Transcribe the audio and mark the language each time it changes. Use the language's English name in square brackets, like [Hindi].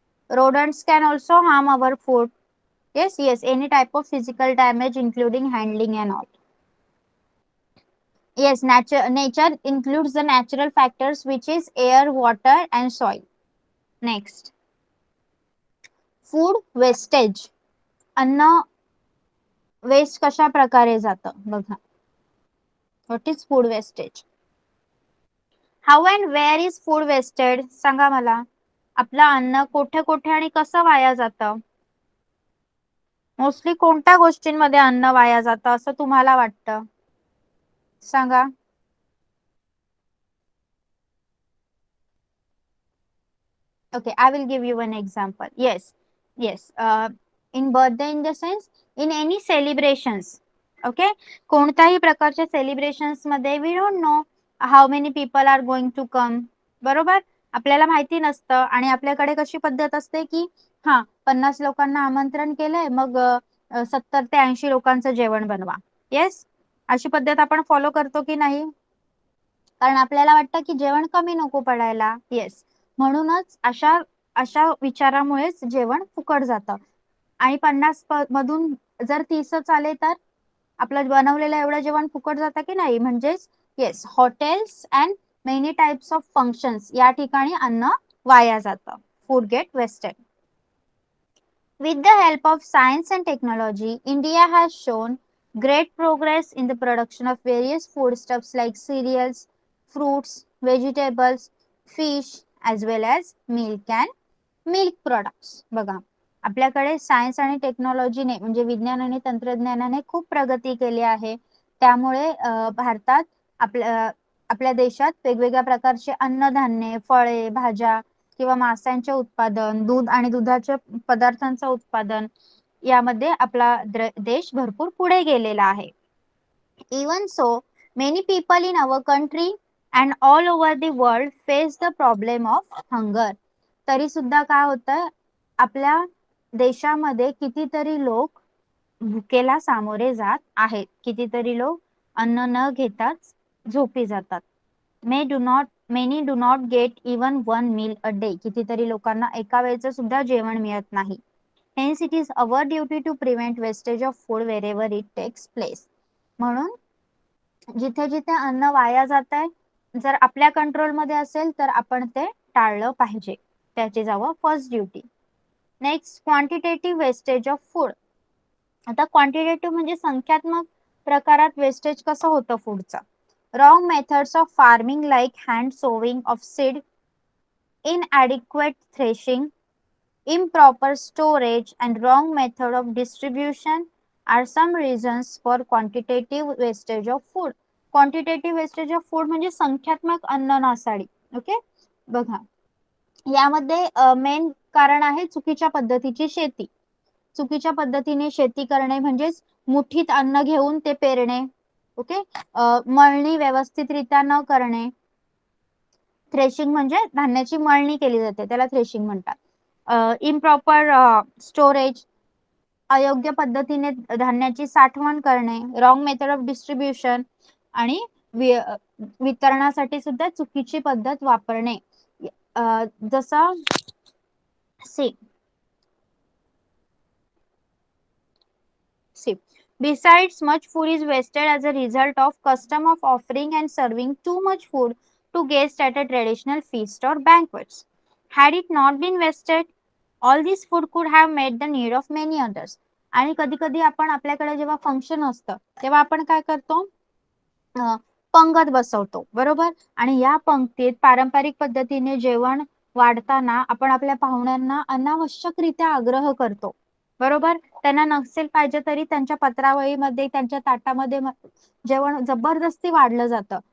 [English] Rodents can also harm our food. Yes, yes. Any type of physical damage, including handling and all. Yes, nature includes the natural factors, which is air, water, and soil. Next. Food wastage. [Marathi] अन्न waste कशा प्रकारे जातं बघा. [English] What is food wastage? How and where is food wasted? [Marathi] सांगा मला. आपलं अन्न कुठे कुठे आणि कसं वाया जातं? मोस्टली कोणत्या गोष्टींमध्ये अन्न वाया जातं असं तुम्हाला वाटतं? सांगा. [English] Okay, I will give you one example. Yes, yes. In birthday, in the sense, in any celebrations. Okay, [Marathi] कोणत्याही प्रकारच्या सेलिब्रेशन्स मध्ये [English] We don't know how many people are going to come. [Marathi] बरोबर, आपल्याला माहिती नसतं आणि आपल्याकडे कशी पद्धत असते की हा 50 लोकांना आमंत्रण केलंय, मग 70 ते 80 लोकांचं जेवण बनवा. येस, अशी पद्धत आपण फॉलो करतो की नाही? कारण आपल्याला वाटतं की जेवण कमी नको पडायला. येस, म्हणूनच अशा अशा विचारामुळेच जेवण फुकट जातं. आणि 50 मधून जर 30च आले तर आपलं बनवलेलं एवढं जेवण फुकट जातं की नाही? म्हणजेच [English] yes, hotels and many types of functions [Marathi] या ठिकाणी अन्न वाया जातं. [English] Food get wasted. With the help of science and technology, India has shown great progress in the production of various foodstuffs like cereals, fruits, vegetables, fish, as well as milk and milk products. [Marathi] बघा, आपल्याकडे science आणि टेक्नॉलॉजीने म्हणजे विज्ञान आणि तंत्रज्ञानाने खूप प्रगती केली आहे. त्यामुळे भारतात आपल्या देशात वेगवेगळ्या प्रकारचे अन्नधान्य, फळे, भाज्या किंवा माशांचे उत्पादन, दूध आणि दुधाच्या पदार्थांचं उत्पादन यामध्ये आपला देश भरपूर पुढे गेलेला आहे. [English] Even so, many people in our country and all over the world face the problem of hunger. [Marathi] तरी सुद्धा काय होतं, आपल्या देशामध्ये कितीतरी लोक भुकेला सामोरे जात आहेत. कितीतरी लोक अन्न न घेताच झोपी जातात. [English] Many do not get even one meal a day. [Marathi] कितीतरी लोकांना एका वेळचं सुद्धा जेवण मिळत नाही. [English] Hence it is our duty to prevent wastage of food wherever it takes place. [Marathi] म्हणून जिथे जिथे अन्न वाया जात आहे, जर आपल्या कंट्रोलमध्ये असेल तर आपण ते टाळलं पाहिजे. त्याची जावं [English] First duty. Next, quantitative wastage of food. [Marathi] आता क्वांटिटेटिव्ह म्हणजे संख्यात्मक प्रकारात वेस्टेज कसं होतं फूडचं? [English] Wrong methods of farming like hand sowing of seed, inadequate threshing, improper storage, and wrong method of distribution are some reasons for quantitative wastage of food. Quantitative wastage of food [Marathi] म्हणजे संख्यात्मक अन्न नासाडी. Okay, बघा यामध्ये main कारण आहे चुकीच्या पद्धतीची शेती. चुकीच्या पद्धतीने शेती करणे म्हणजेच मुठीत अन्न घेऊन ते पेरणे. ओके, मळणी व्यवस्थितरित्या न करणे. थ्रेशिंग म्हणजे धान्याची मळणी केली जाते त्याला थ्रेशिंग म्हणतात. इम्प्रॉपर स्टोरेज, अयोग्य पद्धतीने धान्याची साठवण करणे. [English] wrong method of distribution [Marathi] आणि वितरणासाठी सुद्धा चुकीची पद्धत वापरणे. [English] जसं See, besides, much food is wasted as a result of custom of offering and serving too much food to guests at a traditional feast or banquets. Had it not been wasted, all this food could have met the need of many others. [Marathi] आणि कधी कधी आपण आपल्याकडे जेव्हा function असतं तेव्हा आपण काय करतो, पंगत बसवतो बरोबर. आणि या पंक्तीत पारंपरिक पद्धतीने जेवण वाढताना आपण आपल्या पाहुण्यांना अनावश्यकरित्या आग्रह करतो बरोबर. त्यांना नसेल पाहिजे तरी त्यांच्या पत्रावळीमध्ये त्यांच्या ताटामध्ये जेवण जबरदस्ती वाढलं जातं.